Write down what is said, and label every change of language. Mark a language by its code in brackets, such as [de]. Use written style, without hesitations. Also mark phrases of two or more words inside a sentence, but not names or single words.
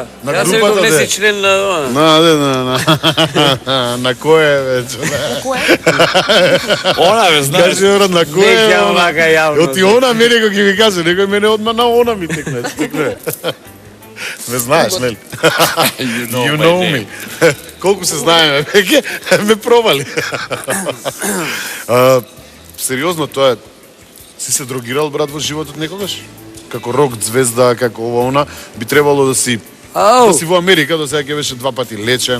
[mk] На Јас групата, викам не де. си член на ова. На кој е, бе, Джоле? Кое? Она бе, знаеш. Кажи, брат, на кој Не е? ќе онака јавно. Оти она мене го ќе ми каже, некој мене одма на она ми текне. Ме знаеш, нели? [en] You know me. [mk] Колку се знаеме, веќе ме пробали. Сериозно, тоа е. Си се дрогирал, брат, во животот некогаш? Како рок звезда, како ова она, би требало да си Ау, во Америка, до сега ќе беше 2 пати лечен,